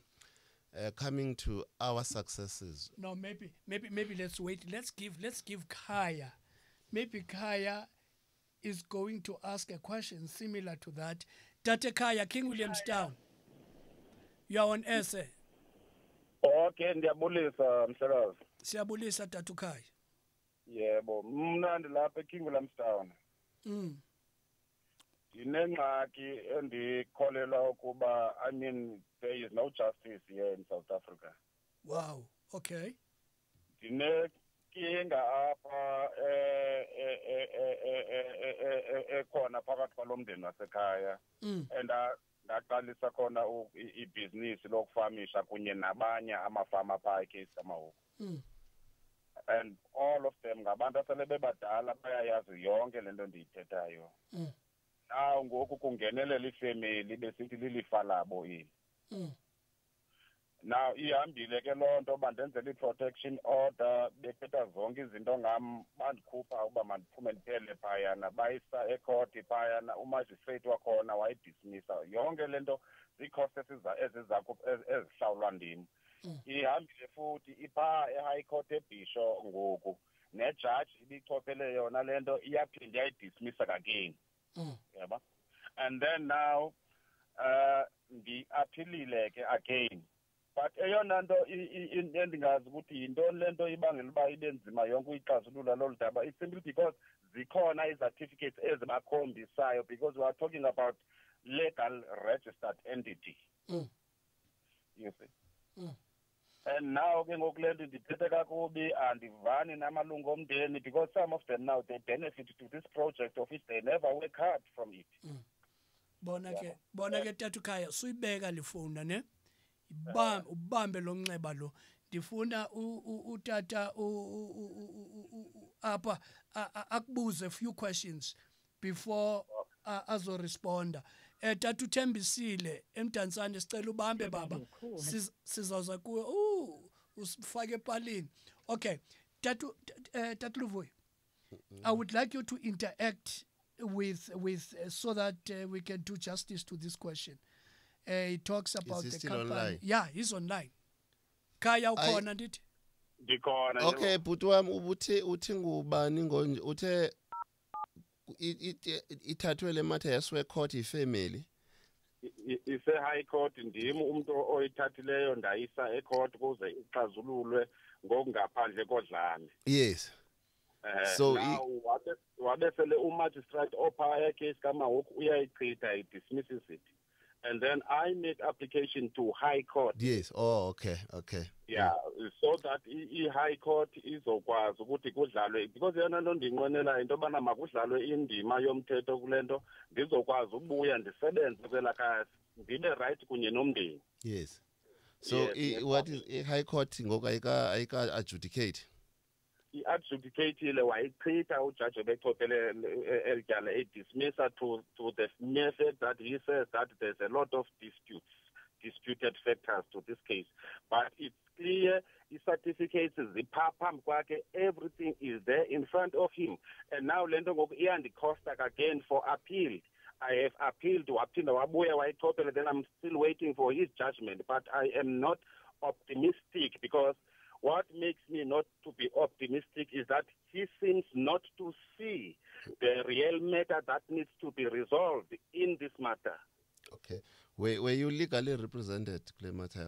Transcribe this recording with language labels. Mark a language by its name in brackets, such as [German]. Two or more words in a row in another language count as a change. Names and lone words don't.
[English] Coming to our successes. No, maybe let's wait. Let's give Kaya. Maybe Kaya is going to ask a question similar to that. Tate Kaya, King Williamstown. You are on air, sir. [Xhosa] Okay, ndiyabulisa mhlekazi. Siyabulisa Tatu Kaya. Yebo, mna ndilapha eKing Williamstown. Ndinengxaki endikholelwa ukuba, [English] there is no justice here in South Africa. Wow, okay. [Xhosa] Ndinenkinga apha ekhona phakathi kwalo mndeni wasekhaya. And ndaqalisa khona ibhizinisi lokufamisha kunye nabanye amafama phaa eKeisamawuku. [English] And all of them [Xhosa] ngabantu asele bebadala bayayazi yonke lento ndiyithethayo. Now ngoku kungenelela ifamily besithi lilifa labo eli. Now ihambile ke loo nto bandenzela i-protection order bethetha zonke izinto ngam bandikhupha uba mandiphume ndiphele phayana bayisa ekhoti phayana umajistrate wakhona wayidismissa yonke le nto zii-costs ezihlawulwa ndim. Ihambile futhi iphaa e-high court ebhisho ngoku nejaji ibichophele yona le nto iyaphinda yayidismissa again. [English] Yaba? And then now [Xhosa] ndi-aphilile ke [English] again. [Xhosa] But eyona nto endingazi ukuthi yintoni le nto ibangela uba ibe nzima yonke uyixazulula lolu daba. [English] It's simply because [Xhosa] zikhona i-certificates ezibakhombisayo [English] because we are talking about legal registered entity. You see? And now [Xhosa] ke ngoku le nto ndiphethe kakubi andivani namalungu omndeni [English] because some of them now they benefit to this project of which they never work hard from it. [Xhosa] Bona ke Tatukhaya suyibeka le phone ne ubambe lo nxeba lo ndifuna utata apha akubuze [English] a few questions [Xhosa] before azoresponda. Tata uThembisile eMdantsane sicela ubambe baba sizawuza kuwe usifake epalini. [English] Okay, Tatu Luvuyo, I would like you to interact with so that we can do justice to this question. He talks about the company. Online? Yeah, he's online. [Xhosa] Kaya ukhona ndithi? Ndikhona. Okay, bhuti wami uthi ngubani ngonje uthe ithathwe le matha yaswe court ifamily. Ise high court ndim umuntu oyithathileyo ndayisa ecourt kuze ixazululwe ngokungaphandle kodlame. [English] Yes. [Xhosa] So now wabesele umagistrate opha case kama ngoku uyayichitha [English] dismisses it. And then I make application to High Court. Yes. Oh, okay. Yeah, so that [Xhosa] i-High Court izokwazi ukuthi kudlalwe because yona nto ndinqwenela into yobana makudlalwe indima yomthetho kule nto ndizokwazi ubuya ndisebenze kwelakhaya ndibe right kunye nomndeni. [English] Yes. So what is i-High Court [Xhosa] ngoku ayika [English] adjudicate? [Xhosa] I-adjudicatile wayichitha ujaji ebechophele elityala edismissa [English] to the mere fact that he says that there's a lot of disputed factors to this case. But it's clear [Xhosa] i-certificates zipha phambi kwakhe, [English] everything is there in front of him. And now [Xhosa] le nto ngoku iyandikhosta [English] again for appeal. I have appealed [Xhosa] waphinda wabuya wayichophele, [English] then I'm still waiting for his judgment. But I am not optimistic because what makes me not to be optimistic is that he seems not to see the real matter that needs to be resolved in this matter. Okay. Were you legally represented, Clematako?